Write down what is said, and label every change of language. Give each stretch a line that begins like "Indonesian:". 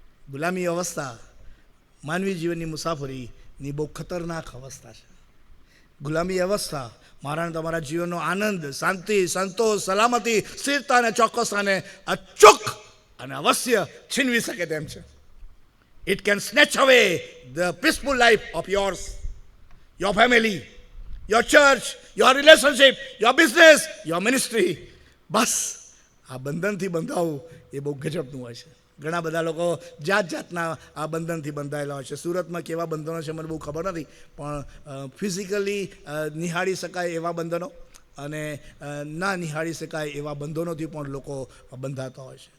Gujarati: ગુલામી અવસ્થા માનવી જીવનની મુસાફરીની બહુ ખતરનાક અવસ્થા છે. ગુલામી અવસ્થા મારા અને તમારા જીવનનો આનંદ, શાંતિ, સંતોષ, સલામતી, સ્થિરતા અને ચોક્કસતાને અચૂક અને અવશ્ય છીનવી શકે તેમ છે.
English: It can snatch away the peaceful life of yours, your family, your church, your relationship, your business, your ministry.
Gujarati: બસ આ બંધનથી બંધાવું એ બહુ ગજબનું હોય છે. ઘણા બધા લોકો જાત જાતના આ બંધનથી બંધાયેલા હોય છે. સુરતમાં કેવા બંધનો છે મને બહુ ખબર નથી, પણ ફિઝિકલી નિહાળી શકાય એવા બંધનો અને ના નિહાળી શકાય એવા બંધનોથી પણ લોકો બંધાતા હોય છે.